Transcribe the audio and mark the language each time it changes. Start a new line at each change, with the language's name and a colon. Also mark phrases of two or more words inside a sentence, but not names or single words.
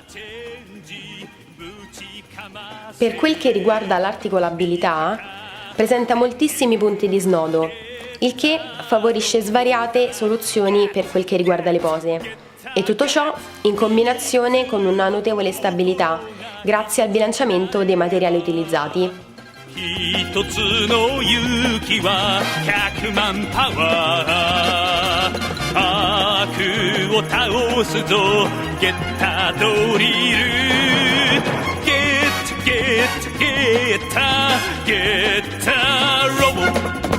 Italian: Per quel che riguarda l'articolabilità, presenta moltissimi punti di snodo, il che favorisce svariate soluzioni per quel che riguarda le pose. E tutto ciò in combinazione con una notevole stabilità, grazie al bilanciamento dei materiali utilizzati.
Japanese: 一つの勇気は100万パワー悪を倒すぞゲッタドリルゲッゲッゲッタゲッタロボ